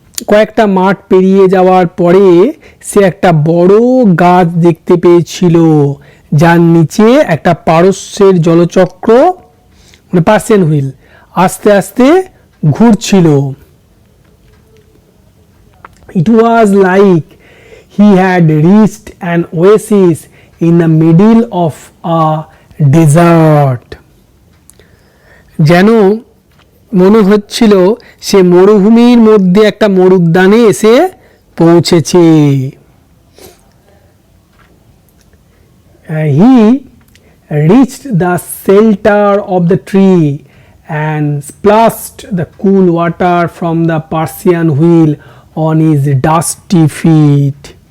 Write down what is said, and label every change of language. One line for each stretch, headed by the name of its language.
Bangla: কয়েকটা মাঠ পেরিয়ে যাওয়ার পরে সে একটা বড় গাছ দেখতে পেয়েছিল, যার নিচে একটা পারস্যের জলচক্র, মানে পার্সিয়ান হুইল, আস্তে আস্তে ঘুরছিল।
English: It was like he had reached an oasis in the middle of a desert. যেন
Bangla: মনে হচ্ছিল সে মরুভূমির মধ্যে একটা মরুদ্যানে এসে পৌঁছেছে।
English: He reached the shelter of the tree and splashed the cool water from the Persian wheel on his dusty feet.